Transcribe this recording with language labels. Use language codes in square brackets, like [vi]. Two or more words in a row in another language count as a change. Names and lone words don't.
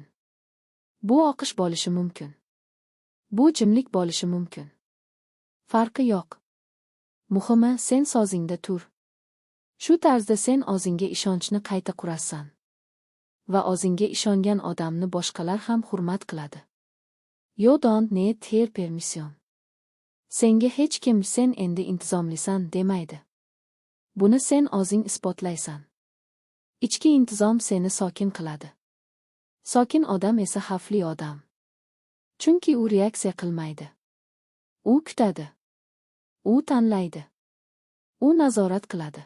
[uz] Bu oqish bo'lishi mumkin. Bu jimlik bo'lishi mumkin. Farqi yo'q. Muhimi sen sozingda tur. Shu tarzda sen o'zingga ishonchni qayta qurasan. Va o'zingga ishongan odamni boshqalar ham hurmat qiladi. [en] You don't need their permission. [uz] Senga hech kim sen endi intizomlisan demaydi. Buni sen o'zing isbotlaysan. Ichki intizom seni sokin qiladi. Sokin odam esa xavfli odam. Chunki u reaksiya qilmaydi. U kutadi. U tanlaydi. U nazorat qiladi.